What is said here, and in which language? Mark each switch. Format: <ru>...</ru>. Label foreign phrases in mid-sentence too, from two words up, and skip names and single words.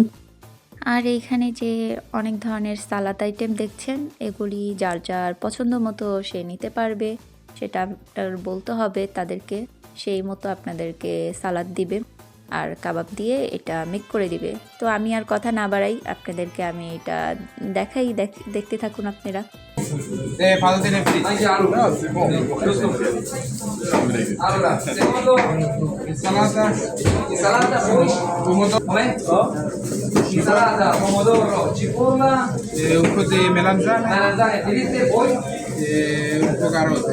<bn>আর এইখানে যে অনেক ধরনের</bn> <en>salad item</en> <bn>দেখছেন, এগুলি যার যার পছন্দ মতো সে নিতে পারবে, সেটা বলতে হবে তাদেরকে, সেই মতো আপনাদেরকে সালাদ দিবে আর কাবাব দিয়ে এটা মেক করে দিবে। তো আমি আর কথা না বাড়াই, আপনাদেরকে আমি এটা দেখাই, দেখতে থাকুন আপনারা।</bn> <it>Insalata, pomodoro, cipolla, un po' di melanzane, poi un po' carote.</it>